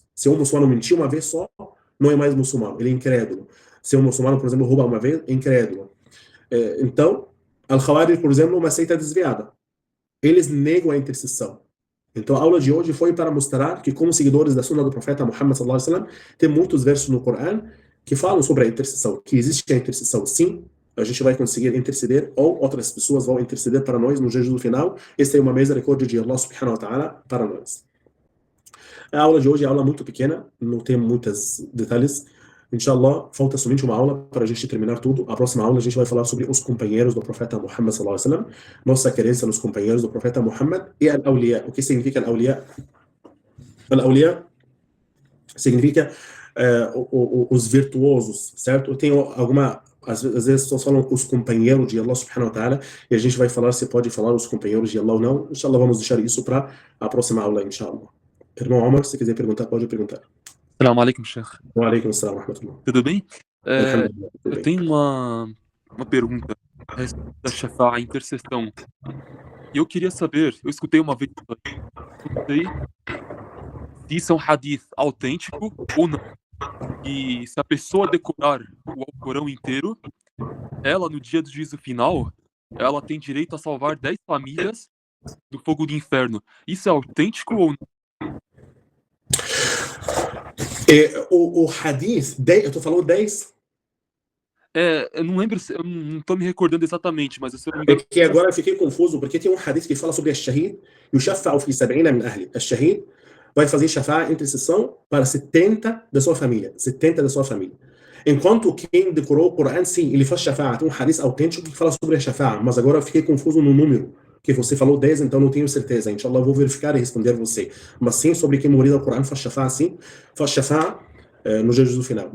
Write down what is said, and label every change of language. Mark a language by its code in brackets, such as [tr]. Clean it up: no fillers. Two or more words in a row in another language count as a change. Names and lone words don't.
[pt] Se um muçulmano mentiu uma vez só, não é mais muçulmano, ele é incrédulo. Se um muçulmano, por exemplo, rouba uma vez, é incrédulo. Então, Al-Khawarij, por exemplo, é uma seita desviada. Eles negam a intercessão. Então, a aula de hoje foi para mostrar que, como seguidores da sunna do profeta Muhammad [ar] صلى الله عليه وسلم, [pt] tem muitos versos no Corão que falam sobre a intercessão, que existe a intercessão, sim, a gente vai conseguir interceder, ou outras pessoas vão interceder para nós no jejum final. Esta é uma misericórdia de Allah [ar] سبحانه وتعالى [pt] para nós. A aula de hoje é uma aula muito pequena, não tem muitos detalhes. Inshallah, falta somente uma aula para a gente terminar tudo. A próxima aula a gente vai falar sobre os companheiros do profeta Muhammad [ar] صلى الله عليه وسلم, [pt] nossa crença nos companheiros do profeta Muhammad e al-awliya. O que significa al-awliya? Al-awliya significa os virtuosos, certo? Eu tenho às vezes só falam os companheiros de Allah [ar] سبحانه وتعالى, [pt] e a gente vai falar se pode falar os companheiros de Allah ou não. Inshallah, vamos deixar isso para a próxima aula, inshallah. Irmão Omar, se quiser perguntar, pode perguntar. [ar] السلام عليكم، شيخ. وعليكم السلام ورحمة الله. [pt] Tudo bem? Alhamdulillah, tudo Eu bem. tenho uma pergunta a respeito da Shafa'a, a intercessão. E eu queria saber, eu escutei uma vez, não sei se isso é um hadith autêntico ou não. E se a pessoa decorar o Alcorão inteiro, ela, no dia do juízo final, ela tem direito a salvar 10 famílias do fogo do inferno. Isso é autêntico ou não? O hadith, eu tô falando 10. Eu não lembro, eu não tô me recordando exatamente, mas se eu não me É engano... que agora eu fiquei confuso, porque tem um hadith que fala sobre al-shahid, e o [ar] يشفع في 70 من أهله. [pt] Al-shahid vai fazer shafa'a, intercessão, para 70 da sua família. 70 da sua família. Enquanto quem decorou o Corão, sim, ele faz shafa'a. Tem um hadith autêntico que fala sobre a shafa'a, mas agora eu fiquei confuso no número, que você falou 10, então não tenho certeza. Inshallah, eu vou verificar e responder você. Mas sim, sobre quem morrer do Corão, faz shafa'a, sim, faz shafa'a no jejum final.